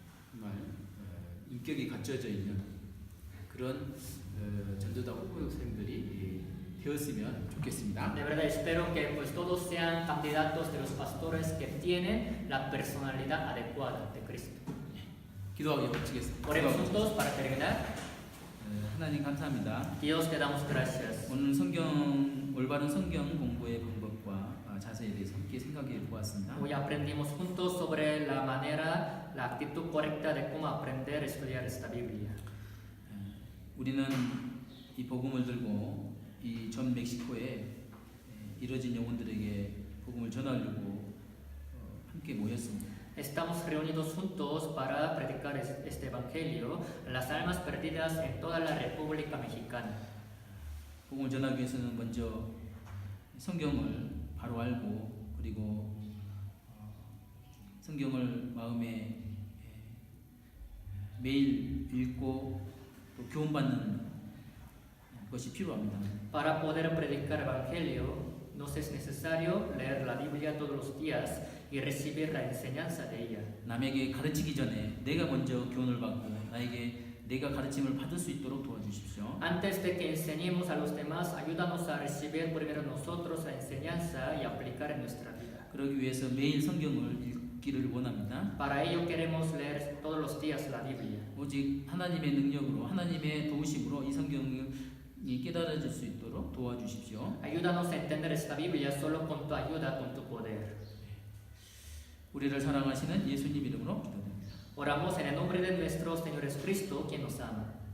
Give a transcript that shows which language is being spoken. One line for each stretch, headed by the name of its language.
Korean: 정말 인격이 갖춰져 있는 그런 전도자 후보생들이 되었으면 좋겠습니다.
Spanish: De verdad espero que pues todos sean candidatos de los pastores que tienen la personalidad adecuada de Cristo.
Korean: 기도하기 마치겠습니다.
Spanish: Oremos juntos para terminar.
Korean: 하나님 감사합니다.
Spanish: Dios te damos gracias.
Korean: 오늘 올바른 성경 공부의 방법과 자세에 대해서 함께 생각해 보았습니다.
Spanish: Hoy aprendimos juntos sobre la manera, la actitud correcta de cómo aprender a estudiar esta Biblia.
Korean: 우리는 이 복음을 들고 이 전 멕시코에 이뤄진 영혼들에게 복음을 전하려고 함께 모였습니다.
Spanish: Estamos reunidos juntos para predicar este evangelio a las almas perdidas en toda la República Mexicana.
Korean: 복음을 전하기 위해서는 먼저 성경을 바로 알고 그리고 성경을 마음에 매일 읽고 또 교훈받는 것이 필요합니다.
Spanish: Para poder predicar evangelio, nos es necesario leer la Biblia todos los días y recibir la enseñanza de ella.
Korean: 남에게 가르치기 전에 내가 먼저 교훈을 받고 내가 가르침을 받을 수 있도록 도와주십시오.
Spanish: Antes de que enseñemos a los demás, ayúdanos a recibir primero nosotros la enseñanza y aplicar en nuestra vida.
Korean: 그러기 위해서 매일 성경을 읽기를 원합니다.
Spanish: Para ello queremos leer todos los días la Biblia.
Korean: 오직 하나님의 능력으로 하나님의 도우심으로 이 성경이 깨달아질 수 있도록 도와주십시오.
Spanish: Ayúdanos a entender esta Biblia solo con tu ayuda, con tu poder.
Korean: 우리를 사랑하시는 예수님 이름으로 기도드립니다.
Spanish: Oramos en el nombre de nuestro Señor Jesucristo, quien nos ama.